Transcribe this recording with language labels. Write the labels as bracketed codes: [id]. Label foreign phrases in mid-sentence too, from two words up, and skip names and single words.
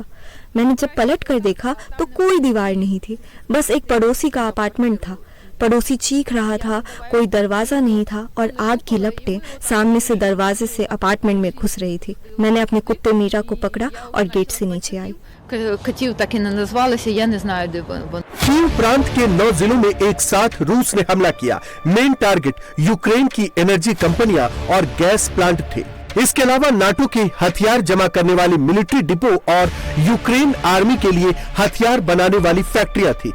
[hi] मैंने जब पलट कर देखा तो कोई दीवार नहीं थी, बस एक पड़ोसी का अपार्टमेंट था। पड़ोसी चीख रहा था, कोई दरवाजा नहीं था और आग की लपटें सामने से दरवाजे से अपार्टमेंट में घुस रही थी। मैंने अपने कुत्ते मीरा को पकड़ा और गेट से नीचे आई। [uk] Котів так і не назвалися, я не знаю, де вони. [hi] कीव प्रांत के 9 जिलों में एक साथ रूस ने हमला किया। [en] main target [hi] यूक्रेन की [en] energy companies [hi] और [en] gas plant [hi] थे। इसके अलावा नाटो के हथियार जमा करने वाली [en] military depot [hi] और यूक्रेन आर्मी के लिए हथियार बनाने वाली फैक्ट्रियां थी।